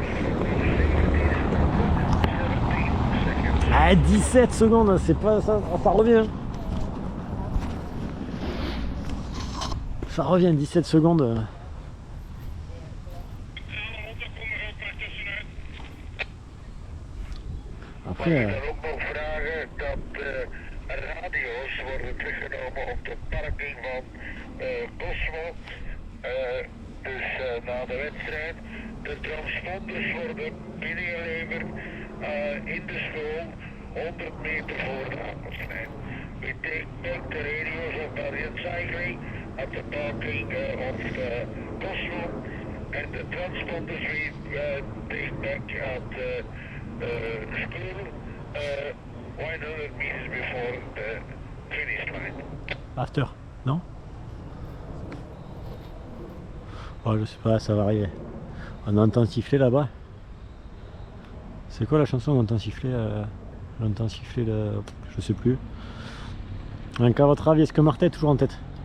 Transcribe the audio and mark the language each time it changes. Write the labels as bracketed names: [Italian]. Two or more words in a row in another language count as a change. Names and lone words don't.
[French] Ah, 17 secondes, c'est pas ça, ça revient. Ça revient, 17 secondes. Après. [Dutch] Ik wil ook nog vragen dat radio's worden teruggenomen op de parking van Cosmo. Dus na de wedstrijd. De transponders worden binnengeleverd in de school 100 meter voor de aankomstlijn. [English] We take back the radios of Barian Cycling at the parking of Cosmo. And the transponders we take back at school 100 meters before the finish line. After, [French] non? Oh, je sais pas, ça va arriver. On entend siffler là-bas. C'est quoi la chanson? On entend siffler. J'entends siffler le. Je sais plus. Donc, à votre avis, est-ce que Martha est toujours en tête?